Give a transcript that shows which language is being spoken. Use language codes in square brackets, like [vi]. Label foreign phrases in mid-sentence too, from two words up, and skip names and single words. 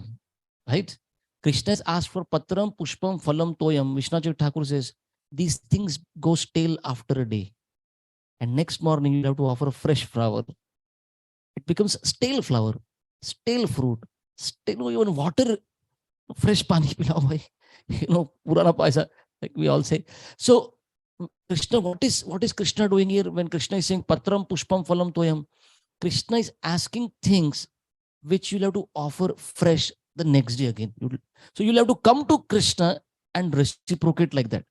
[en] Right? Krishna has asked for [sa] Patram, Pushpam, Phalam, Toyam. [en] Vishwanath Thakur says, these things go stale after a day. And next morning you have to offer a fresh flower. It becomes stale flower, stale fruit, stale even water, fresh [hi] pani pilao bhai. Purana paisa, [en] like we all say. So Krishna, what is Krishna doing here when Krishna is saying [sa] Patram, Pushpam, Phalam, Toyam? [en] Krishna is asking things which you'll have to offer fresh the next day again. So you'll have to come to Krishna and reciprocate like that.